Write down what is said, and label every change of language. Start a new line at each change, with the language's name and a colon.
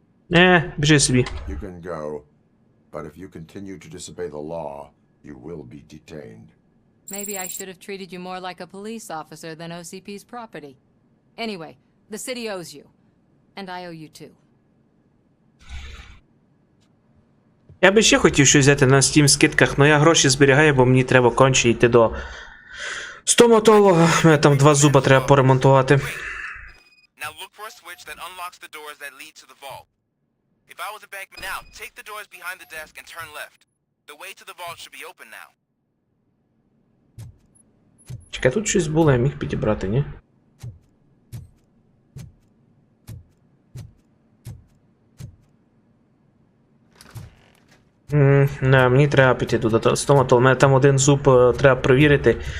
Ukrainian: Біжи собі.
English: You can go, but if you continue to disobey the law, you will be detained. Maybe I should have treated you more like a police officer than OCP's property. Anyway, the city owes you. And I owe you too.
Ukrainian: Я би ще хотів щось взяти на Steam скидках, але я гроші зберігаю, бо мені треба конче йти до стоматолога. Мене там 2 зуба треба поремонтувати.
English: Now look for a switch that unlocks the doors that lead to the vault. If I was a bankman now, take the doors behind the desk and turn left. The way to the vault should be open now.
Ukrainian: Чекай, тут щось було, я міг підібрати, ні? Не, мені треба піти до стоматолога. У мене там один зуб треба перевірити.